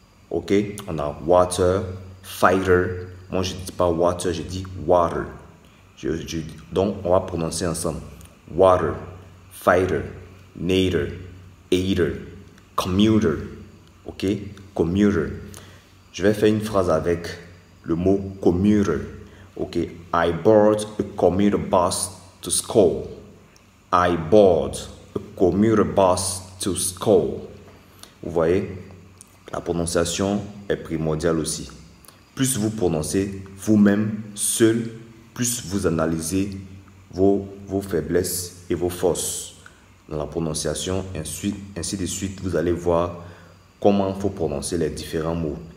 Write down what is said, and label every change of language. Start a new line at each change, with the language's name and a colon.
French: Ok? On a water, fighter. Moi, je ne dis pas water, je dis water. Donc, on va prononcer ensemble. Water, fighter, nader, aider, commuter. Ok? Commuter. Je vais faire une phrase avec le mot commuter.
English: Ok, I board a commuter bus to school. I board a commuter bus to school.
French: Vous voyez, la prononciation est primordiale aussi. Plus vous prononcez vous-même, seul, plus vous analysez vos faiblesses et vos forces dans la prononciation. Ainsi de suite, vous allez voir comment il faut prononcer les différents mots.